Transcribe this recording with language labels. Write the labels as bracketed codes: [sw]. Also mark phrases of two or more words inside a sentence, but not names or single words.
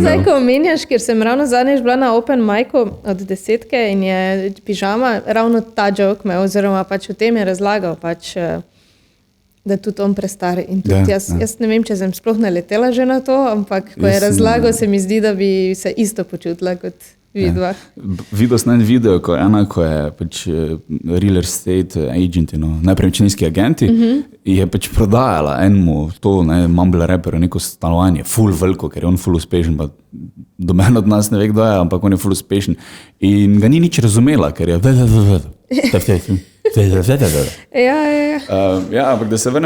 [sl] Zdaj, ko omenjaš, ker sem ravno zadnjič bila na [en] open micu [sl] od 10 in je pižama, ravno ta joke me, oziroma pač o tem je razlagal, pač da tudi on prestar. In tudi jaz ne vem, če sem sploh naletela že na to, ampak ko je razlagal, se mi zdi, da bi se isto počutila kot vidva. Videl sem en video, ko je pač [en] real estate agent, [sl] nepremičninski agenti, je pač prodajala enemu to, [en] mumble rapper, [sl] neko stanovanje, ful veliko, ker je on ful uspešen, pa domen od nas ne ve, kdo je, ampak on je ful uspešen. In ga ni nič razumela, ker je ja, ampak da se vrnem.